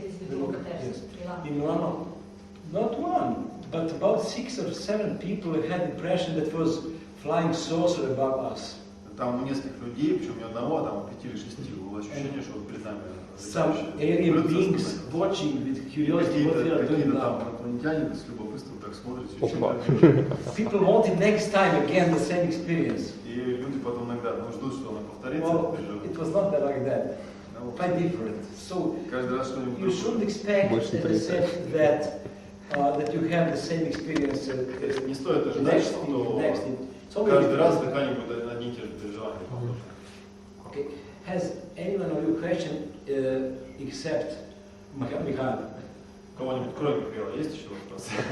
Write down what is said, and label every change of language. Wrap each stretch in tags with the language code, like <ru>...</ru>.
<en>In Milano. Not one, but about 6 or 7 people had the impression that was flying saucer above us.</en> <ru>Там у нескольких людей, причем не одного, там 5 или 6, было ощущение, что перед нами</ru> <en>some alien beings watching with curiosity what we are doing now.</en> <ru>Инопланетяне с любопытством так смотрят.</ru> <en>People wanted next time again the same experience.</en> <ru>И люди потом иногда ждут, что она повторится.</ru> <en>Well, it was not like that. Quite different. So you shouldn't expect, as I said, that you have the same experience</en> <ru>не стоит ожидать, что каждый раз дыхание будет одни и те же переживания.</ru> <en>Okay. Has anyone of you question except Mikhail?</en> <ru>Кого-нибудь кроме Михаила есть еще вопросы?</ru>